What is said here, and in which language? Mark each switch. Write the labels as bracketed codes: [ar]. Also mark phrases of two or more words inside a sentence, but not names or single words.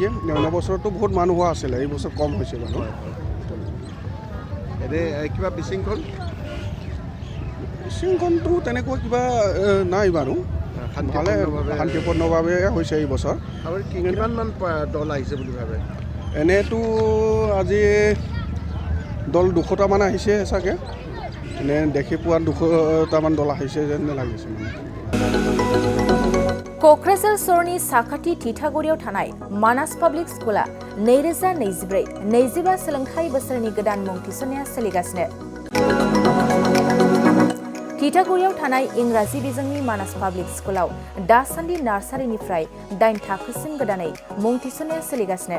[as] অন্য বছৰতো বহুত মানুহ হোৱা আছিলে, এই বছৰ কম হৈছে মানুহ। এনেই কিবা বিশৃংখলটো তেনেকুৱা কিবা নাই বাৰু, ভালে শান্তিপূৰ্ণভাৱে হৈছে এই বছৰ। আৰু কিমানমান দল আহিছে বুলি ভাবে? এনেইতো আজি দল 200টামান আহিছে চাগে, এনে দেখি পোৱা 200টামান দল আহিছে যেন লাগিছে মানে। [brx] क'क्राझार सरनि साखाथि थिथागुरियाव थानाय मानास पाब्लिक स्कुला 2024-25 सोलोंथाइ बोसोरनि गोदान मुं थिसननाया सोलिगासिनो। थिथागुरियाव थानाय इंराजि बिजोंनि मानास पाब्लिक स्कुलाव दासान्दि नार्सारिनिफ्राय 8 थाखोसिम गोदानै मुं थिसननाया सोलिगासिनो।